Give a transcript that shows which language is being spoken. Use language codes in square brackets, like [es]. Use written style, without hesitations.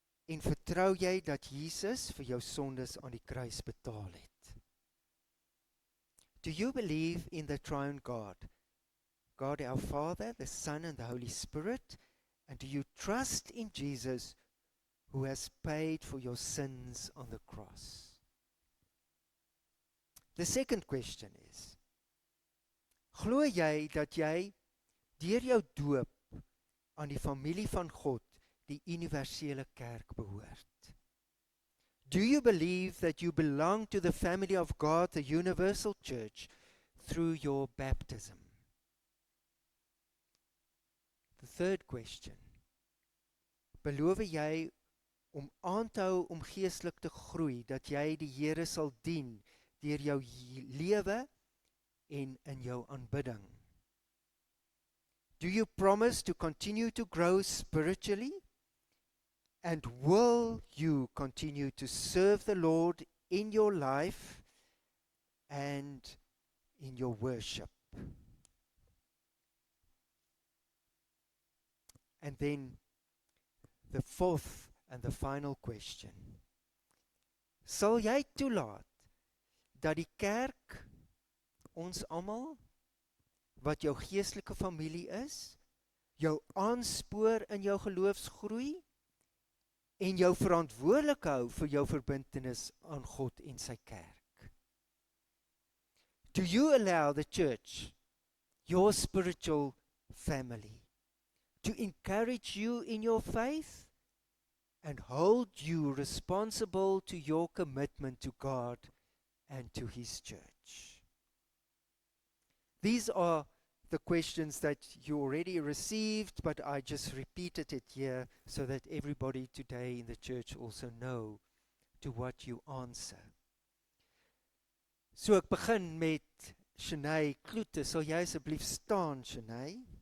[af] En vertrou jy dat Jesus vir jou sondes aan die kruis betaal het? [en] Do you believe in the triune God? God our Father, the Son and the Holy Spirit? And do you trust in Jesus who has paid for your sins on the cross? The second question is, [af] Glo jy dat jy deur jou doop aan die familie van God, die universele kerk behoort? [en] Do you believe that you belong to the family of God, the universal church, through your baptism? The third question. [af] Beloof jy om aan te hou om geestelik te groei, dat jy die Here sal dien deur jou lewe en in jou aanbidding? [en] Do you promise to continue to grow spiritually? And will you continue to serve the Lord in your life and in your worship? And then the fourth and the final question. [af] Sal jy toelaat dat die kerk, ons almal, wat jou geestelike familie is, jou aanspoor in jou geloofsgroei en jou verantwoordelik hou vir jou verbintenis aan God en sy kerk? [en] Do you allow the church, your spiritual family, to encourage you in your faith and hold you responsible to your commitment to God and to His church? These are the questions that you already received, but I just repeated it here so that everybody today in the church also know to what you answer. [af] So ek begin met Shanae Kloete. Sal jy asseblief staan, Shanae?